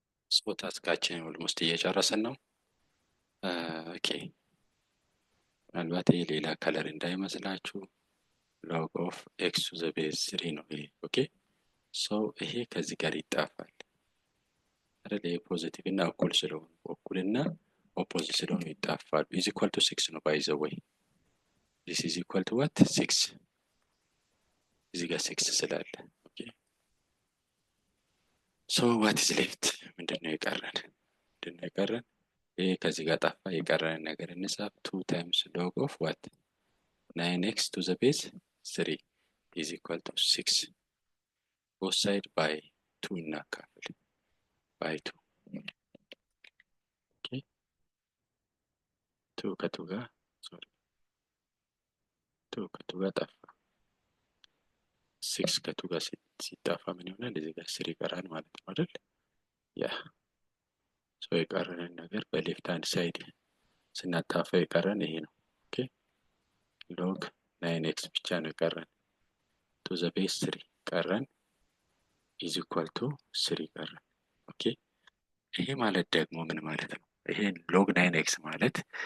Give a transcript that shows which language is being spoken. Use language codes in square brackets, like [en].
[am] ሶ ታስካችን ኦልሞስት እየጨረስን ነው። ኦኬ ምናልባት ይሄ ሌላ ከለር እንዳይመስላችሁ log of x to the base 3 ነው ይሄ። ኦኬ ሶ ይሄ ከዚህ ጋር ይጣፋል አይደል? ይሄ ፖዚቲቭ እና እኩል ስለሆኑ እኩልና ኦፖዚት ስለሆኑ ይጣፋሉ። is equal to 6 ነው [en] by the way this is equal to what? 6 እዚህ ጋር 6 ስላለ ኦኬ so what is left? [am] ምንድነው የቀረን? ይሄ ከዚህ ጋር ጠፋ። የቀረን ነገር እንጻፍ [en] 2 times log of what? 9x to the base 3 is equal to 6 [am] both side by 2 እናካፍል by 2 ኦኬ 2 ከ2 ጋር ጠፋ። 6 ከ2 ጋር ሲጣፋ ምን ይሆናል? እዚህ ጋር 3 ይቀራል ማለት ነው አይደል? ያ ሶ የቀረን ነገር በሌፍት ሃንድ ሳይድ ስናጣፋ የቀረን ይሄ ነው። ኦኬ log 9x ብቻ ነው የቀረን to the base 3 ቀረን is equal to 3 ቀረን። ኦኬ ይሄ ማለት ደግሞ ምን ማለት ነው? ይሄ log 9x ማለት